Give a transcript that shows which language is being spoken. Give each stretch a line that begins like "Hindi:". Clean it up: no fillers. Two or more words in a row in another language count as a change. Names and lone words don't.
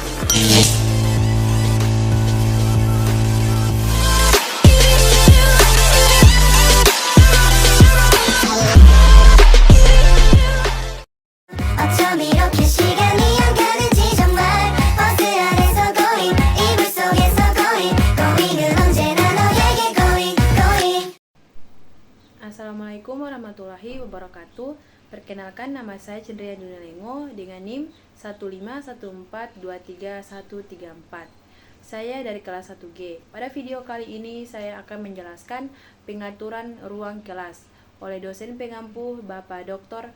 Korean: 어쩜 이렇게 시간이 안 가는지 정말 버스 안에서 going 이불 속에서 going은 언제나 너에게 going.
Arabic: السلام عليكم ورحمة الله وبركاته.
Indonesian: Perkenalkan, nama saya Cendria Dunalengo dengan NIM 151423134. Saya dari kelas 1G. Pada video kali ini saya akan menjelaskan pengaturan ruang kelas oleh dosen pengampu Bapak Dr.